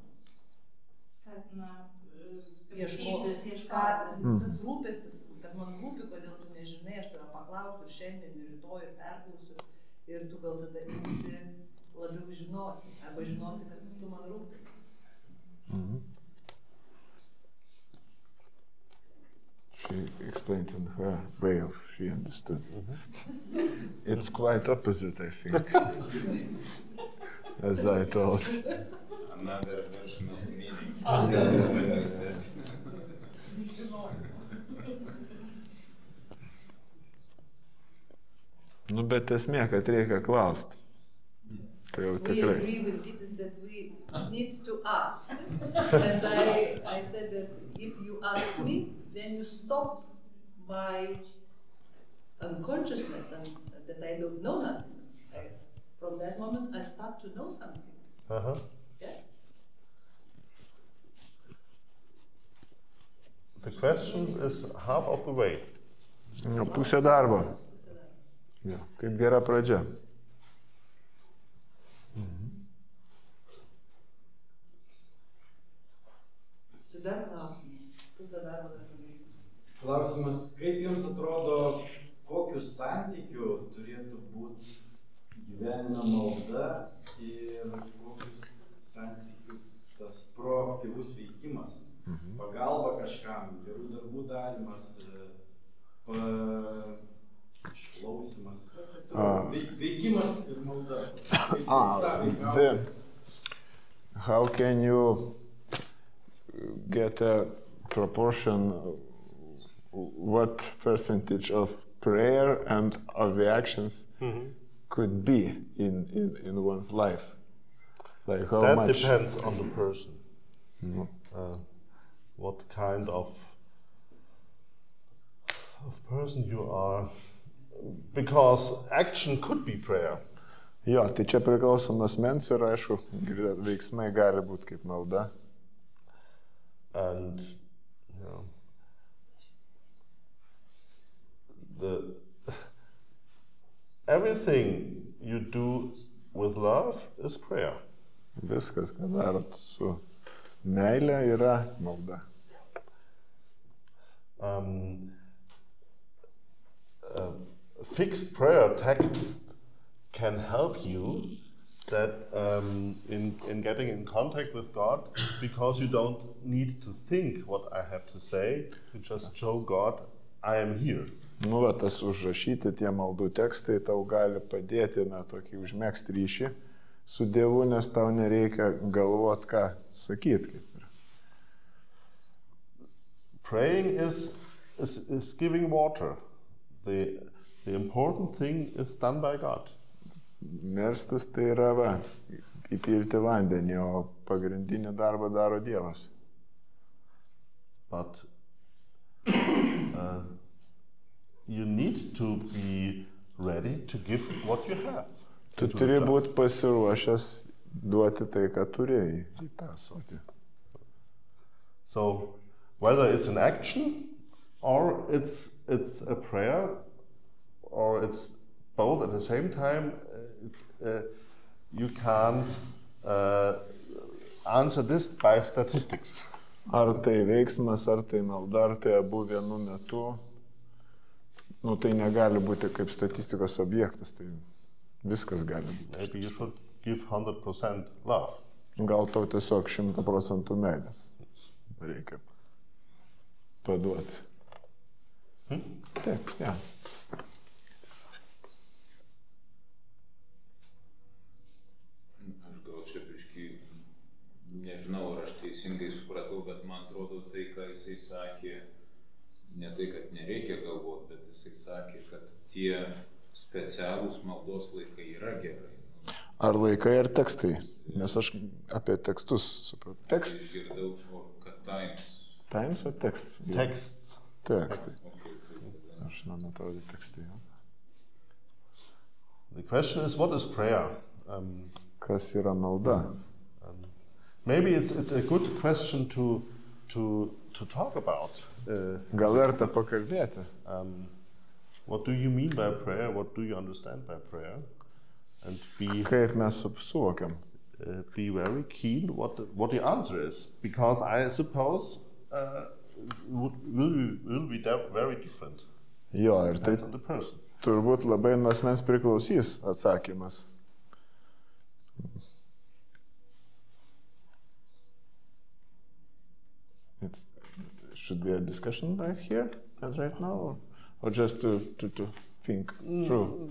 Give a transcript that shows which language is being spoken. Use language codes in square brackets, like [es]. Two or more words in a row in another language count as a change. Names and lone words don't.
[lt] Skatina Ieškoti. Tas rūpestis, kad man rūpi, kodėl tu nežinai, aš tave paklausiu ir šiandien, ir rytoj, ir perklausiu, ir tu gal tada imsi labiau žinoti, arba žinosi, kad tu man rūpi. [en] She explained in her way of she understood. It's quite opposite, I think, as I thought. Another version of meaning. [lt] Nu, bet esmė, kad reikia klausti. Tai jau [en] We [lt] tikrai. [en] agree with Gittes that we need to ask. And I said that if you ask me, then you stop my unconsciousness and that I don't know nothing. From that moment, I start to know something. Yeah? The question is half of the way. [lt] Nu, pusė darbo. Jo, kaip gera pradžia. Tai dar klausimai. Pusę darbo dar padarys. Klausimas, kaip jums atrodo, kokiu santykiu turėtų būti gyvenimo malda ir kokius santykių tas proaktyvus veikimas, pagalba kažkam, gerų darbų darymas, išklausimas, veikimas ir malda. [en] Then, how can you get a proportion, what percentage of prayer and of the actions could be in one's life? Like how That much? depends on the person. What kind of of person you are, because action could be prayer. [lt] Jo, tai čia priklauso nuo asmens ir aišku, veiksmai gali būti kaip malda. [en] And everything you do with love is prayer. [lt] Viskas, ką darot su meile, yra malda. [en] Fixed prayer text can help you that in getting in contact with God, because you don't need to think what I have to say, to just show God I am here. [lt] Nu, va, tas užrašyti tie maldų tekstai tau gali padėti, tokį užmegzti ryšį su Dievu, nes tau nereikia galvot, ką sakyti. [en] Praying is giving water. The important thing is done by God. [lt] Melstis tai yra įpilti vandenį, o pagrindinį darbą daro Dievas. [en] But you need to be ready to give what you have. [lt] Tu turi būti pasiruošęs duoti tai, ką turėjai į tą ąsotį. [en] So, whether it's an action, or it's a prayer, or it's both at the same time, you can't answer this by statistics. [lt] Ar tai veiksmas, ar tai malda, ar tai abu vienu metu, tai negali būti kaip statistikos objektas, tai viskas gali būti. [en] Maybe you should give 100% love. [lt] Gal tau tiesiog 100% meilės reikia paduoti. Taip, ja. Aš gal čia biškį, nežinau, ar aš teisingai supratau, bet man atrodo tai, ką jisai sakė, ne tai, kad nereikia galvoti, bet jisai sakė, kad tie specialūs maldos laikai yra gerai. Ar laikai, ar tekstai? Nes aš apie tekstus supratau. Tekstas. Išgirdau, kad times. Times ar tekstas? [en] Texts. [lt] Tekstai. Aš man atrodo tekstai. [en] The question is, what is prayer? [lt] Kas yra malda? [en] Maybe it's a good question to talk about. [lt] Gal verta pakalbėti. [en] What do you mean by prayer? What do you understand by prayer? And [lt] Kaip mes suvokiam? [en] Be very keen what the answer is, because I suppose will be very different. [lt] Jo, ir tai [en] on the person. [lt] Turbūt labai nuo asmens priklausys atsakymas. [en] It should be a discussion right here and right now, or just to think through?